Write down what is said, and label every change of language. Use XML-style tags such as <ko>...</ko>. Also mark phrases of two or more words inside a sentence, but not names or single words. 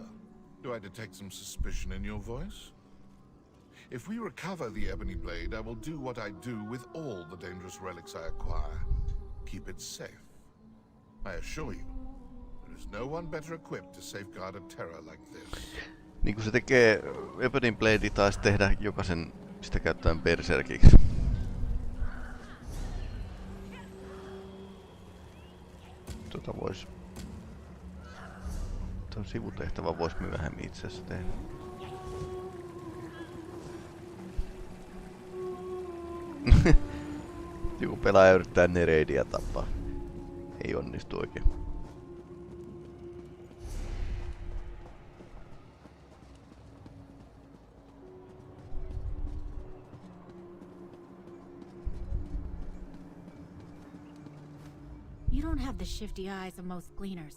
<en>Do I detect some suspicion in your voice? If we recover the ebony blade, I will do what I do with all the dangerous relics I acquire. Keep it safe. I assure you, there is no one better equipped to safeguard a terror like this.</en> <fi>Niin kuin se tekee, Ebony Blade taisi tehdä jokaisen sitä käyttäen berserkiksi. Tuon sivutehtävä vois myöhemmin itse asiassa tehdä. Joku pelaaja yrittää Nereidia tappaa. Ei onnistu oikein.</fi> <en>You don't have the shifty eyes of most gleaners.</en>